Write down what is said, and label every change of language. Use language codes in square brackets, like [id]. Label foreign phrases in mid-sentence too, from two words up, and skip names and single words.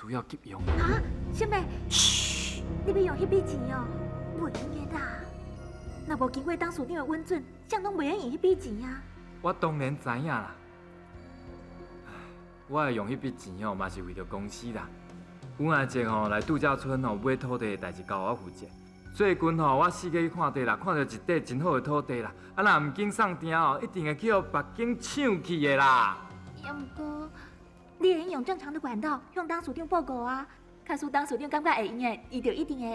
[nan] 啊？啥物？嘘！ 你要用迄笔钱哦，袂用的啦。若无经过董事长的允准，谁拢袂用迄笔钱啊。我当然知影啦。我会用迄笔钱哦，嘛是为着公司啦。阮阿姐吼来度假村吼买土地的代志交我负责。最近吼我四界去看地啦，看到一块真好的土地啦，啊若唔紧送订哦，一定会去互别间抢去的啦。也毋过，你会用正常的管道向董事长报告啊。假使董事长感觉会用的，伊就一定会。